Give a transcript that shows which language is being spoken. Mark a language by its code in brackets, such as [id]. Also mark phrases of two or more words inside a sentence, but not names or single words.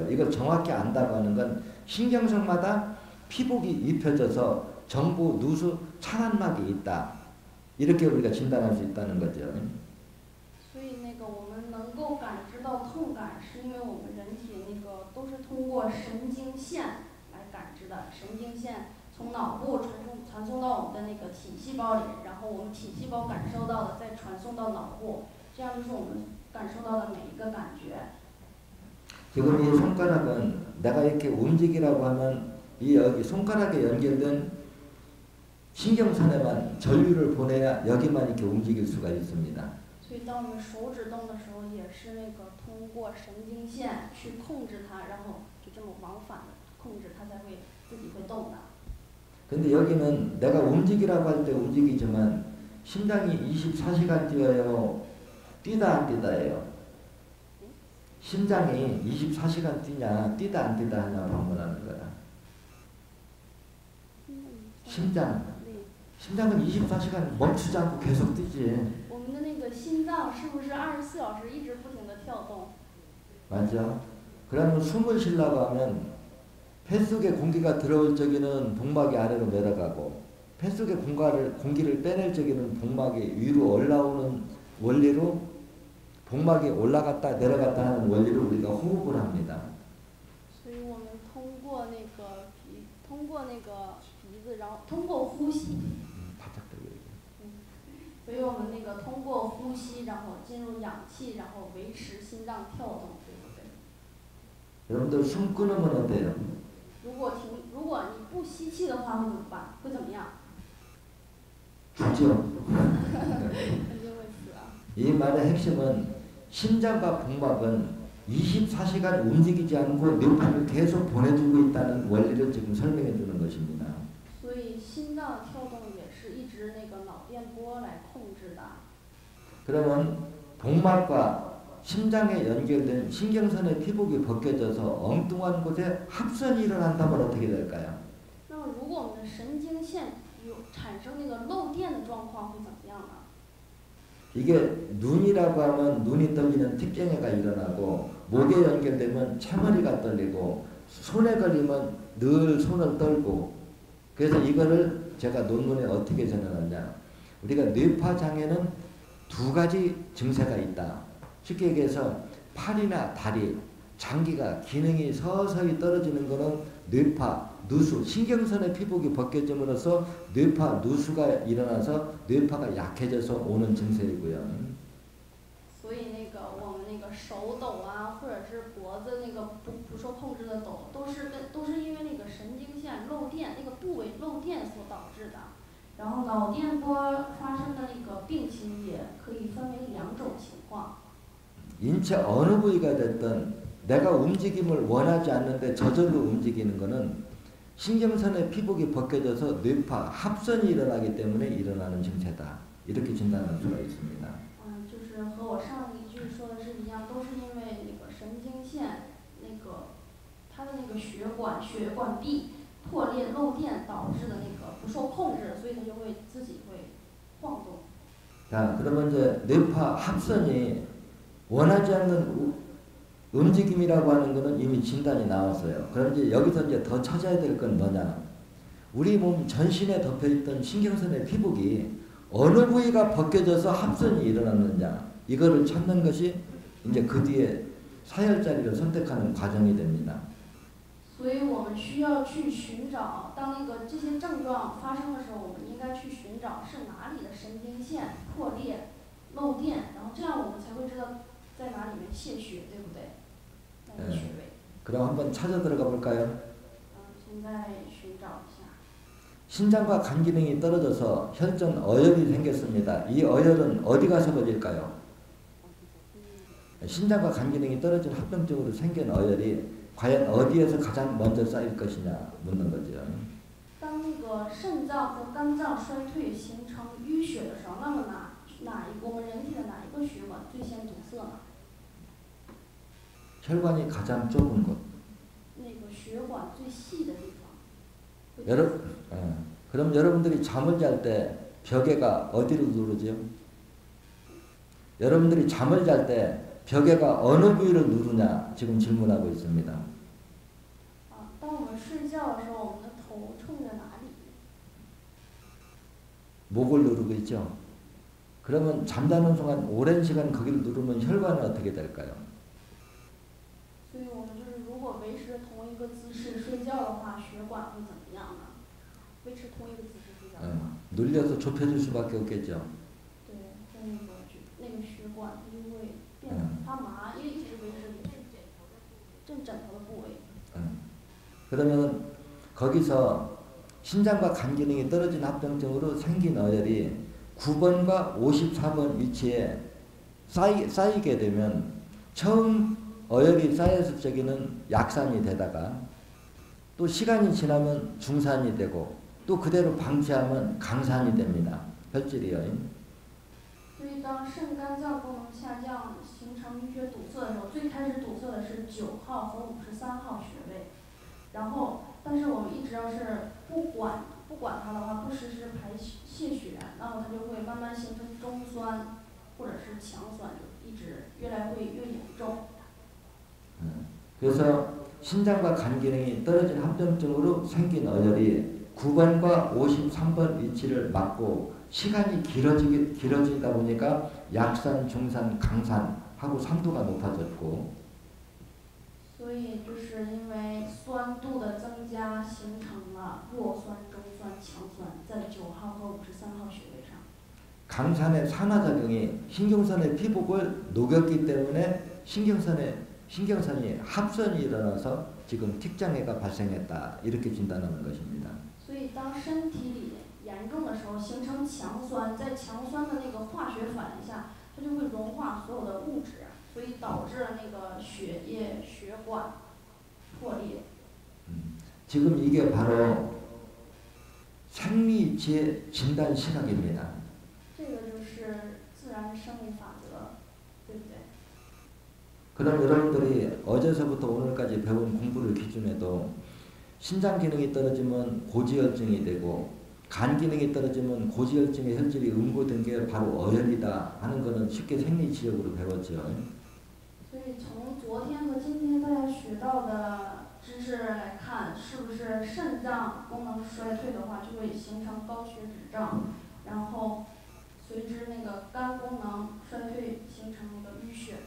[ko] 이걸 정확히 안다고 하는 건 신경성마다 피복이 입혀져서 정보 누수 차단막이 있다. 이렇게 우리가 진단할 수 있다는 거죠. [zh] 所以那个我们能够感知到痛感，是因为我们人体那个都是通过神经线来感知的，神经线从脑部传送到我们的那个体细胞里，然后我们体细胞感受到的再传送到脑部，这样就是我们感受到的每一个感觉。 [ko] 지금 이 손가락은 내가 이렇게 움직이라고 하면 이 여기 손가락에 연결된 신경선에만 전류를 보내야 여기만 이렇게 움직일 수가 있습니다. [zh] 所以当我们手指动的时候，也是那个通过神经线去控制它，然后就这么往返的控制它，才会自己会动的。 [ko] 근데 여기는 내가 움직이라고 할 때 움직이지만 심장이 24시간 뛰어요. 뛰다 안 뛰다예요. 심장이 24시간 뛰냐 뛰다 안 뛰다 하냐 방문하는 거야. 심장. 심장은 24시간 멈추지 않고 계속 뛰지. [zh] 我们的那个心脏是不是24小时一直不停的跳动？ [ko] 맞죠? 그러면 숨을 쉬려고 하면 폐 속에 공기가 들어올 적에는 복막이 아래로 내려가고 폐 속에 공기를 빼낼 적에는 복막이 위로 올라오는 원리로 복막이 올라갔다 내려갔다 하는 원리로 우리가 호흡을 합니다. [zh] 所以我们通过那个鼻子，然后通过呼吸。所以我们那个通过呼吸，然后进入氧气，然后维持心脏跳动，对不对？ [ko] 여러분들 숨 끊으면 어때요? [zh] 如果你不吸气的话会怎么办？会怎么样？ [ko] 죽죠. [zh] 肯定会死啊！ [ko] 이 말의 핵심은 심장과 복막은 24시간 움직이지 않고 뇌파를 계속 보내주고 있다는 원리를 지금 설명해 주는 것입니다. [zh] 所以心脏跳动也是一直那个脑电波来控制的。 [ko] 그러면 복막과 심장에 연결된 신경선의 피복이 벗겨져서 엉뚱한 곳에 합선이 일어난다면 어떻게 될까요? [zh] 那么如果我们的神经线产生那个漏电的状况会怎么样呢？ [ko] 이게 눈이라고 하면 눈이 떨리는 특경해가 일어나고 목에 연결되면 채머리가 떨리고 손에 걸리면 늘 손을 떨고 그래서 이거를 제가 논문에 어떻게 전해놨냐. 우리가 뇌파 장애는 두 가지 증세가 있다. 쉽게 얘기해서 팔이나 다리, 장기가 기능이 서서히 떨어지는 것은 뇌파, 누수, 신경선의 피복이 벗겨짐으로써 뇌파, 누수가 일어나서 뇌파가 약해져서 오는 증세이고요. [zh] 所以那个我们那个手抖啊，或者是脖子那个不受控制的抖，都是因为那个神经线漏电，那个部位漏电所导致的。然后脑电波发生的那个病情也可以分为两种情况。 [ko] 인체 어느 부위가 됐든 내가 움직임을 원하지 않는데 저절로 움직이는 것은 신경선의 피복이 벗겨져서 뇌파 합선이 일어나기 때문에 일어나는 증세다. 이렇게 진단할 수가 있습니다. [zh] 就是和我上一句说的是一样，都是因为那个神经线那个它的那个血管壁破裂漏电导致的那个不受控制，所以它就会自己会晃动。 [ko] 자, 그러면 이제 뇌파 합선이 원하지 않는 움직임이라고 하는 것은 이미 진단이 나왔어요. 그럼 이제 여기서 이제 더 찾아야 될 건 뭐냐? 우리 몸 전신에 덮여있던 신경선의 피복이 어느 부위가 벗겨져서 합선이 일어났느냐? 이거를 찾는 것이 이제 그 뒤에 사혈자리를 선택하는 과정이 됩니다. [zh] 所以我们需要去寻找，当那个这些症状发生的时候，我们应该去寻找是哪里的神经线破裂、漏电，然后这样我们才会知道在哪里面泄血，对不对？哪个穴位？ [ko] 그럼 한번 찾아 들어가 볼까요? [zh] 现在寻找一下。 [ko] 신장과 간 기능이 떨어져서 혈전 어혈이 생겼습니다. 이 어혈은 어디 가서 걸릴까요? 신장과 간 기능이 떨어진 합병증으로 생긴 어혈이 과연 어디에서 가장 먼저 쌓일 것이냐 묻는 거죠. [zh] 当那个肾脏和肝脏衰退形成淤血的时候，那么我们人体的哪一个血管最先堵塞呢？ [ko] 혈관이 가장 좁은 곳. [zh] 那个血管最细的地方。 [ko] 그럼 여러분들이 잠을 잘 때 벽에가 어디로 누르죠? 여러분들이 잠을 잘 때 벽에가 어느 부위를 누르냐 지금 질문하고 있습니다. [zh] 当我们睡觉的时候，我们的头冲着哪里？ [ko] 목을 누르고 있죠. 그러면 잠자는 순간 오랜 시간 거기를 누르면 혈관은 어떻게 될까요? [zh] 所以我们就是如果维持同一个姿势睡觉的话，血管会怎么样呢？维持同一个姿势睡觉的话， [ko] 눌려서 좁혀질 수밖에 없겠죠. [zh] 对，那个血管它就会变得发麻，因为一直维持正枕头的部位。 [ko] 그러면 거기서 신장과 간 기능이 떨어진 합병증으로 생긴 어혈이 9번과 54번 위치에 쌓이게 되면 처음 어혈이 쌓였을 적에는 약산이 되다가 또 시간이 지나면 중산이 되고 또 그대로 방치하면 강산이 됩니다. 혈질이요. [zh] 所以当肾肝脏功能下降，形成淤血堵塞的时候，最开始堵塞的是9号和53号穴位，然后但是我们一直要是不管它的话，不实施排泄血，那么它就会慢慢形成中酸或者是强酸，就一直越来越严重。 [ko] 그래서 신장과 간 기능이 떨어진 합병증으로 생긴 어혈이 9번과 53번 위치를 막고 시간이 길어지다 보니까 약산, 중산, 강산 하고 산도가 높아졌고 [zh] 所以就是因为酸度的增加，形成了弱酸、中酸、强酸，在9号和53号穴位上。 [ko] 강산의 산화작용이 신경선의 피복을 녹였기 때문에 신경선이 합선이 일어나서 지금 틱장애가 발생했다 이렇게 진단하는 것입니다. [zh] 所以当身体里严重的时候，形成强酸，在强酸的那个化学反应下，它就会融化所有的物质，所以导致了那个血液血管破裂。 [ko] 지금 이게 바로 생리치의 진단 시각입니다. [zh] 这个就是自然生理法则，对不对？ [ko] 그럼 여러분들이 어제서부터 오늘까지 배운 공부를 기준해도 신장 기능이 떨어지면 고지혈증이 되고 간 기능이 떨어지면 고지혈증의 혈질이 응고된 게 바로 어혈이다 하는 거는 쉽게 생리치료로 배웠죠. [zh] 所以从昨天和今天大家学到的知识来看，是不是肾脏功能衰退的话，就会形成高血脂症，然后随之那个肝功能衰退，形成那个淤血呢？